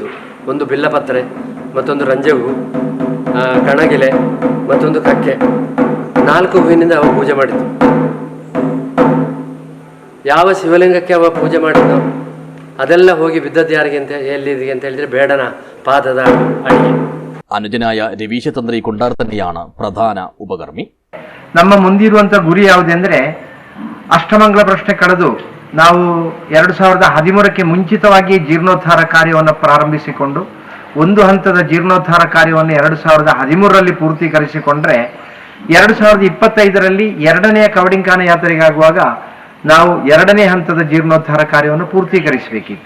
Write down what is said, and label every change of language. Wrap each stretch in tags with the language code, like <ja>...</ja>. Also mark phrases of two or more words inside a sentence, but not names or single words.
<kn>ಒಂದು ಬಿಲ್ಲಪತ್ರೆ, ಮತ್ತೊಂದು ರಂಜೆ ಹೂ, ಕಣಗಿಲೆ, ಮತ್ತೊಂದು ಕಕ್ಕೆ, 4 ಹೂವಿನಿಂದ ಅವ ಪೂಜೆ ಮಾಡಿದ್ದು. ಯಾವ ಶಿವಲಿಂಗಕ್ಕೆ ಅವ ಪೂಜೆ ಮಾಡಿದ್ದು ಅದೆಲ್ಲ ಹೋಗಿ ಬಿದ್ದದ್ದು ಯಾರಿಗೆ ಅಂತ ಎಲ್ಲಿದೆ ಅಂತ ಹೇಳಿದ್ರೆ ಬೇಡನ ಪಾದದ ಅಡಿಗೆ.</kn> <ml>അനുജനായ രവീശതന്ത്രി കുണ്ടാർ തന്നെയാണ് പ്രധാന ഉപകർമ്മി.</ml> <kn>ನಮ್ಮ ಮುಂದಿರುವಂತ ಗುರಿ ಯಾವುದೆಂದ್ರೆ ಅಷ್ಟಮಂಗಲ ಪ್ರಶ್ನೆ ಕಳೆದು ನಾವು 2013ಕ್ಕೆ ಮುಂಚಿತವಾಗಿ ಜೀರ್ಣೋದ್ಧಾರ ಕಾರ್ಯವನ್ನು ಪ್ರಾರಂಭಿಸಿಕೊಂಡು ಒಂದು ಹಂತದ ಜೀರ್ಣೋದ್ಧಾರ ಕಾರ್ಯವನ್ನು 2013ರಲ್ಲಿ ಪೂರ್ತೀಕರಿಸಿಕೊಂಡ್ರೆ 2025ರಲ್ಲಿ 2ನೇ ಕೌಡಿಂಗಾನ ಯಾತ್ರೆಗಾಗುವಾಗ ನಾವು 2ನೇ ಹಂತದ ಜೀರ್ಣೋದ್ಧಾರ ಕಾರ್ಯವನ್ನು ಪೂರ್ತೀಕರಿಸಬೇಕಿತ್ತು.</kn>